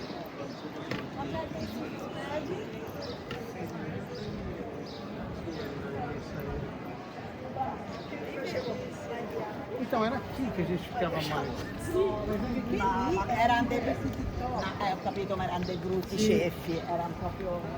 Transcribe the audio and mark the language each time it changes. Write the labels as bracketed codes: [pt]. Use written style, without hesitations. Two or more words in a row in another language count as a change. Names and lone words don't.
[pt] Então era aqui que a gente ficava mais. [it] Ma erano dei, ho capito, ma erano dei brutti ceffi, erano proprio...